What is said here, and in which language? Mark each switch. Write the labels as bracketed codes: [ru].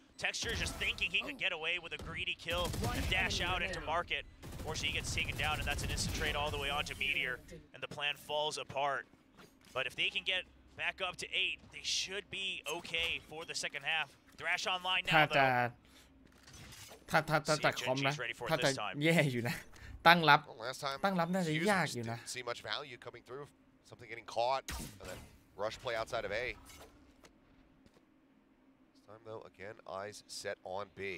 [en] Texture just thinking he could get away with a greedy kill and dash out into market. Unfortunately, he gets taken down, and that's an instant trade all the way onto Meteor, and the plan falls apart. But if they can get back up to 8, they should be okay for the second half. Thrash online now, though. [th] ถ้าจากคอมนะถ้าจะแย่อยู่นะตั้งรับน่าจะยากอยู่นะ [en] See much value coming through. Something getting caught, and then rush play outside of A. This time though, again, eyes set on B.